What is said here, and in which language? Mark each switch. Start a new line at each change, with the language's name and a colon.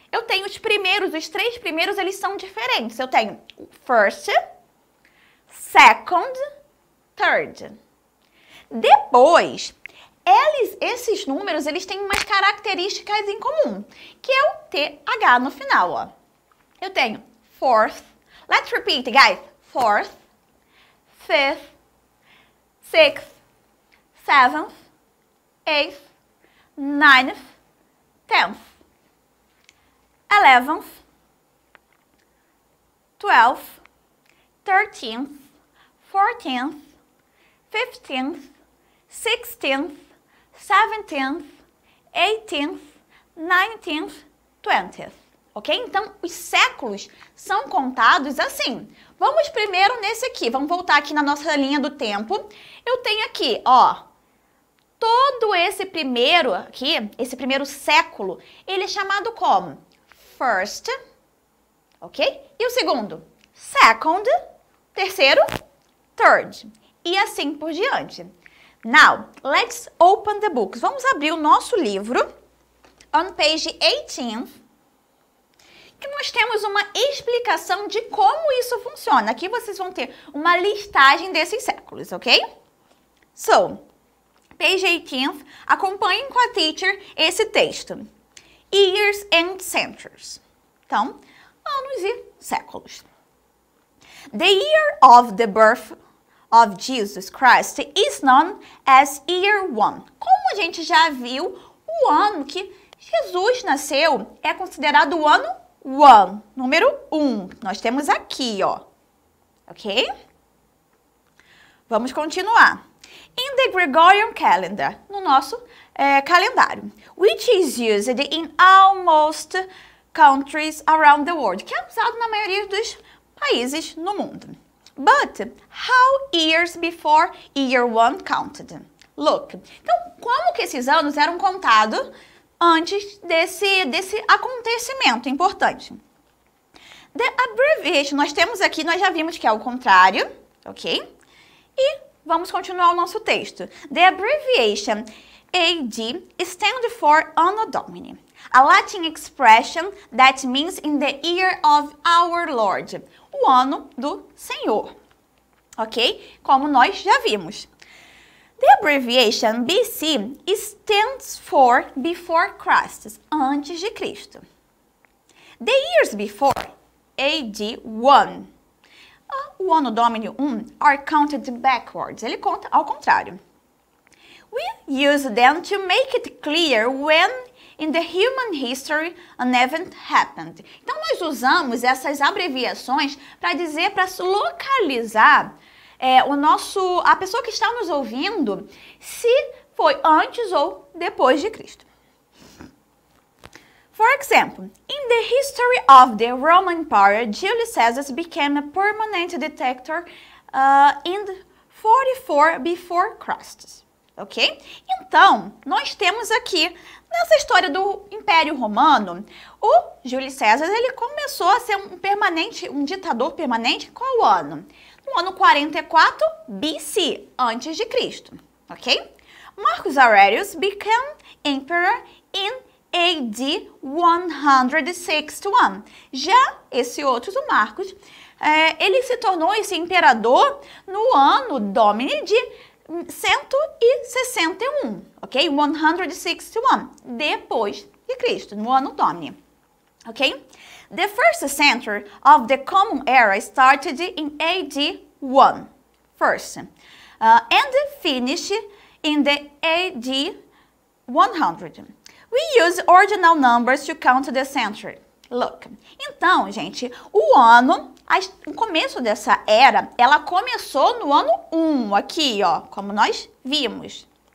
Portuguese: Eu tenho os três primeiros, eles são diferentes. Eu tenho first, second, third. Depois, esses números, eles têm umas características em comum, que é o TH no final, ó. Eu tenho
English: fourth, let's repeat, guys. Fourth, fifth, sixth, seventh, eighth, ninth, 10th, 11th, 12th, 13th, 14th, 15th, 16th, 17th, 18th, 19th, 20th. Ok?
Portuguese: Então, os séculos são contados assim. Vamos primeiro nesse aqui. Vamos voltar aqui na nossa linha do tempo. Eu tenho aqui, ó, todo esse primeiro aqui, esse primeiro século, ele é chamado como first, ok? E o segundo, second, terceiro, third. E assim por diante.
English: Now, let's open the books.
Portuguese: Vamos abrir o nosso livro,
English: on page 18,
Portuguese: que nós temos uma explicação de como isso funciona. Aqui vocês vão ter uma listagem desses séculos, ok?
English: So, page 18,
Portuguese: acompanhem com a teacher esse texto.
English: Years and centuries.
Portuguese: Então, anos e séculos.
English: The year of the birth of Jesus Christ is known as year 1.
Portuguese: Como a gente já viu, o ano que Jesus nasceu é considerado o ano 1, número 1. Nós temos aqui, ó. Ok? Vamos continuar.
English: In the Gregorian calendar,
Portuguese: no nosso calendário,
English: which is used in almost countries around the world,
Portuguese: que é usado na maioria dos países no mundo.
English: But how years before year 1 counted?
Portuguese: Look, então como que esses anos eram contados antes desse acontecimento importante?
English: The abbreviation,
Portuguese: nós temos aqui, nós já vimos que é o contrário, ok? E vamos continuar o nosso texto.
English: The abbreviation AD stands for Anno Domini, a Latin expression that means in the year of our Lord,
Portuguese: o ano do Senhor,
English: ok?
Portuguese: Como nós já vimos.
English: The abbreviation BC stands for Before Christ,
Portuguese: antes de Cristo.
English: The years before AD 1,
Portuguese: o ano Domini 1,
English: are counted backwards.
Portuguese: Ele conta ao contrário.
English: We use them to make it clear when in the human history an event happened.
Portuguese: Então, nós usamos essas abreviações para dizer, para localizar a pessoa que está nos ouvindo, se foi antes ou depois de Cristo.
English: For example, in the history of the Roman Empire, Julius Caesar became a permanent dictator in 44 before Christ. Ok?
Portuguese: Então, nós temos aqui, nessa história do Império Romano, o Júlio César, ele começou a ser um ditador permanente, qual ano? No ano 44 BC, antes de Cristo, ok?
English: Marcus Aurelius became emperor in AD 161.
Portuguese: Já esse outro do Marcos, ele se tornou esse imperador no ano Domini de 161, ok? 161, depois de Cristo, no ano Domini, ok?
English: The first century of the Common Era started in AD 1, first, and finished in the AD 100. We use ordinal numbers to count the century. Look.
Portuguese: Então, gente, o começo dessa era, ela começou no ano 1, aqui, ó, como nós vimos.